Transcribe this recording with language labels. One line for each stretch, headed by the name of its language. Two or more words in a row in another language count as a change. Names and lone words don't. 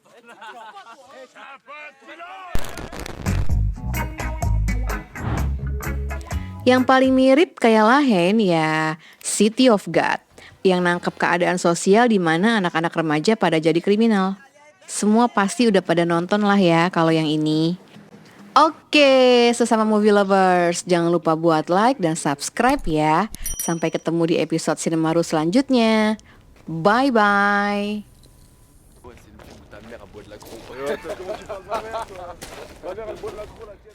Indonesian: Yang paling mirip kayak La Haine ya City of God, yang nangkep keadaan sosial di mana anak-anak remaja pada jadi kriminal. Semua pasti udah pada nonton lah ya kalau yang ini. Oke, sesama
English: movie lovers,
Indonesian: jangan lupa buat like dan subscribe ya. Sampai ketemu di episode Cinemaru selanjutnya.
English: Bye-bye.
French: Ta mère, elle boit de la gros.